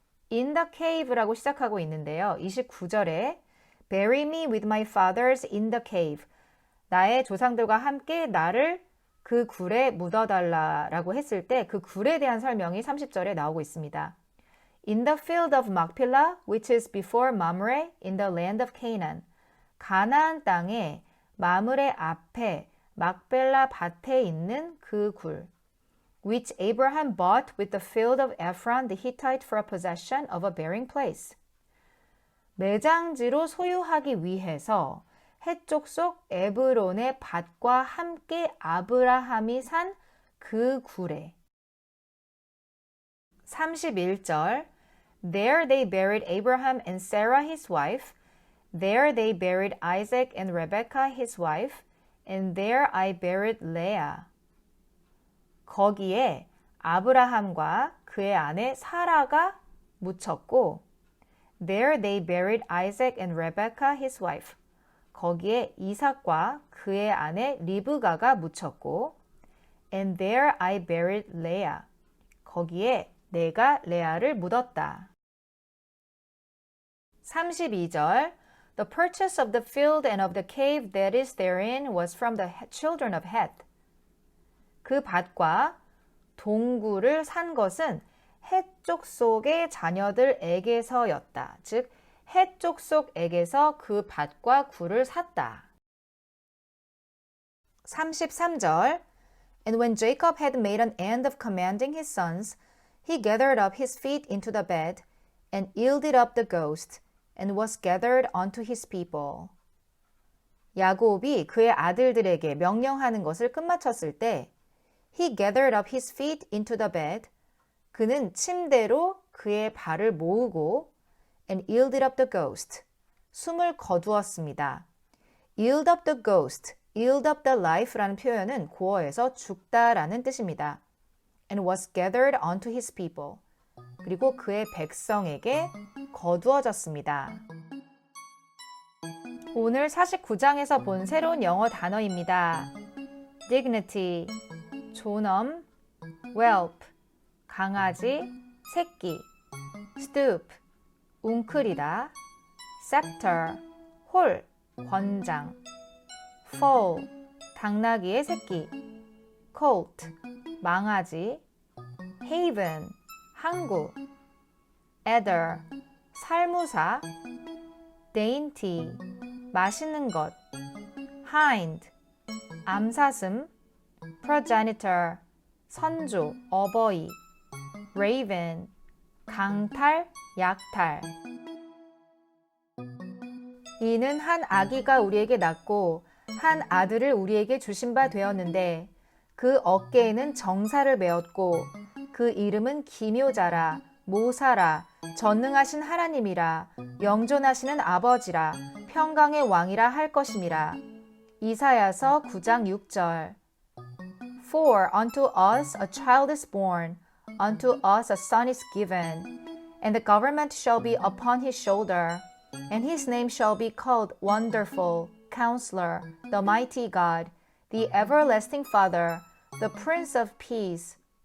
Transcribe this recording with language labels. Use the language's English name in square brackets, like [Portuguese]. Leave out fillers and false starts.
[English] In the cave [Korean] 라고 시작하고 있는데요. 29절에 [English] Bury me with my fathers in the cave. [Korean] 나의 조상들과 함께 나를 그 굴에 묻어달라라고 했을 때 그 굴에 대한 설명이 30절에 나오고 있습니다. [English] In the field of Machpelah, which is before Mamre, in the land of Canaan. [Korean] 가나안 땅에 마므레 앞에 막벨라 밭에 있는 그 굴. [English] Which Abraham bought with the field of Ephron the Hittite for a possession of a burying place. [Korean] 매장지로 소유하기 위해서 해쪽 속 에브론의 밭과 함께 아브라함이 산 그 굴에 31절 [English] There they buried Abraham and Sarah his wife. There they buried Isaac and Rebekah his wife. And there I buried Leah. [Korean] 거기에 아브라함과 그의 아내 사라가 묻혔고 [English] There they buried Isaac and Rebekah his wife. [Korean] 거기에 이삭과 그의 아내 리브가가 묻혔고 [English] And there I buried Leah. [Korean] 거기에 내가 레아를 묻었다. [English] 32절 The purchase of the field and of the cave that is therein was from the children of Heth. [Korean] 그 밭과 동굴을 산 것은 헷족 속의 자녀들에게서였다. 즉 헷족 속에게서 그 밭과 굴을 샀다. [English] 33절 And when Jacob had made an end of commanding his sons, he gathered up his feet into the bed and yielded up the ghost and was gathered unto his people. [Korean] 야곱이 그의 아들들에게 명령하는 것을 끝마쳤을 때 [English] He gathered up his feet into the bed. [Korean] 그는 침대로 그의 발을 모으고 [English] and yielded up the ghost. [Korean] 숨을 거두었습니다. [English] Yield up the ghost, yield up the life라는 [Korean] 표현은 고어에서 죽다라는 뜻입니다. [English] And was gathered unto his people. [Korean] 그리고 그의 백성에게 거두어졌습니다. 오늘 49장에서 본 새로운 영어 단어입니다. dignity, 존엄, whelp, 강아지, 새끼, stoop, 웅크리다. scepter, 홀, 권장. foal, 당나귀의 새끼. colt, 망아지. haven, 항구. adder, 살무사. dainty, 맛있는 것. hind, 암사슴. progenitor, 선조, 어버이. raven, 강탈, 약탈. 이는 한 아기가 우리에게 낳고 한 아들을 우리에게 주신 바 되었는데 그 어깨에는 정사를 메었고 그 이름은 기묘자라, 모사라, 전능하신 하나님이라, 영존하시는 아버지라, 평강의 왕이라 할 것임이라. 이사야서 9장 6절. [English] For unto us a child is born, unto us a son is given, and the government shall be upon his shoulder, and his name shall be called Wonderful, Counselor, the Mighty God, the Everlasting Father, the Prince of Peace.